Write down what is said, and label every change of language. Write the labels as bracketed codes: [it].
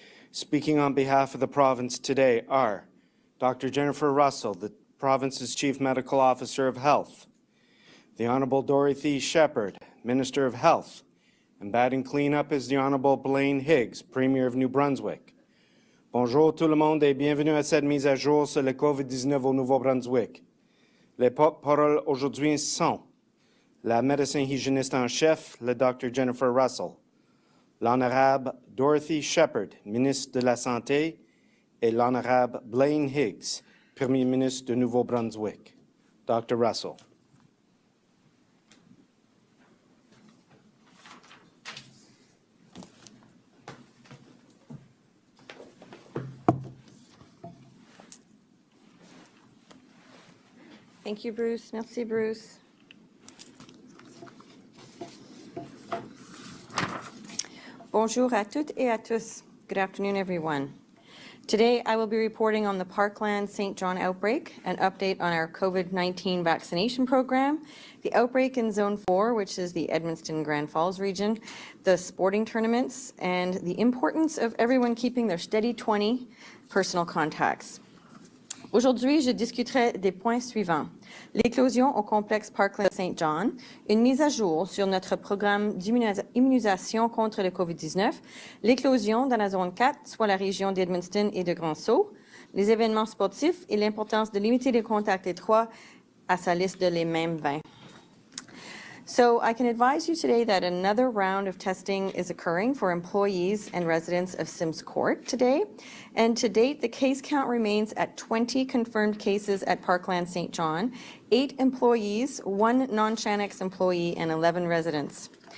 [en] Speaking on behalf of the province today are Dr. Jennifer Russell, the province's Chief Medical Officer of Health, the Honourable Dorothy Shephard, Minister of Health, and batting cleanup is the Honourable Blaine Higgs, Premier of New Brunswick. [fr] Bonjour tout le monde et bienvenue à cette mise à jour sur le COVID-19 au Nouveau-Brunswick. Les porte-paroles aujourd'hui sont la médecin hygiéniste en chef, le Dr. Jennifer Russell, l'Honorable Dorothy Shephard, ministre de la Santé, et l'Honorable Blaine Higgs, Premier ministre de Nouveau-Brunswick. Dr. Russell. [en] Thank you, Bruce. [fr] Merci, Bruce. Bonjour à toutes et à tous. [en] Good afternoon, everyone. Today, I will be reporting on the Parkland St. John outbreak, an update on our COVID-19 vaccination program, the outbreak in Zone 4, which is the Edmundston Grand Falls region, the sporting tournaments, and the importance of everyone keeping their steady 20 personal contacts. [fr] Aujourd'hui, je discuterai des points suivants. L'éclosion au complexe Parkland St. John, une mise à jour sur notre programme d'immunisation contre le COVID-19, l'éclosion dans la zone 4, soit la région d'Edmundston et de Grand-Sault, les événements sportifs et l'importance de limiter les contacts étroits à sa liste de les mêmes 20. [en] So I can advise you today that another round of testing is occurring for employees and residents of Sims Court today. And to date, the case count remains at 20 confirmed cases at Parkland St. John, 8 employees, 1 non-Shanix employee, and 11 residents.